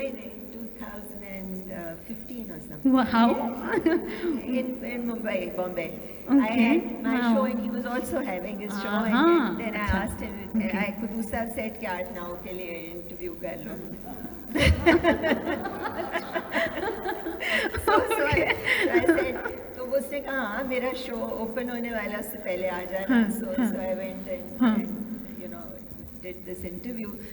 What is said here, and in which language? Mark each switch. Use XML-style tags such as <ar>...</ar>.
<en>in 2015 or something. Wow, how? In Mumbai, Bombay. Okay, I had my wow. show and he was also having his show, Uh-huh. and then I</en> <hi>Acha.</hi> <en>asked him, Okay. I could</en> <hi>दूसरा set के art now के लिए interview कर लो.</hi> <en>So I said,</en> <hi>तो वो उसने कहा हाँ मेरा show open होने वाला उससे पहले आ जाना.</hi> <en>So I went and did this interview.</en>